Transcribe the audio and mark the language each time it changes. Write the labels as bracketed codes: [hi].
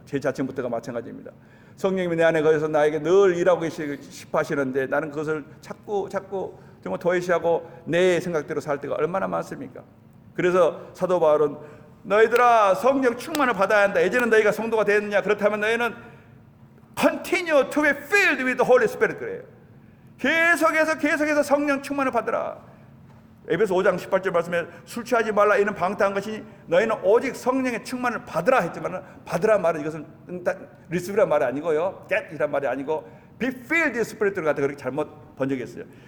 [ko] 제 자신부터가 마찬가지입니다. 성령님이 내 안에 거해서 나에게 늘 일하고 싶어 하시는데 나는 그것을 자꾸 정말 도외시하고 내 생각대로 살 때가 얼마나 많습니까? 그래서 사도 바울은 너희들아 성령 충만을 받아야 한다. 예전에 너희가 성도가 됐느냐? 그렇다면 너희는 [en] continue to be filled with the Holy Spirit [ko] 그래요. 계속해서 성령 충만을 받으라. 에베소 5장 18절 말씀에 술 취하지 말라 이는 방탕한 것이니 너희는 오직 성령의 충만을 받으라 했지만 받으라 말은 이것은 receive란 말이 아니고요. get이란 말이 아니고 [en] be filled with Spirit [ko] 를 갖다 그렇게 잘못 번역했어요.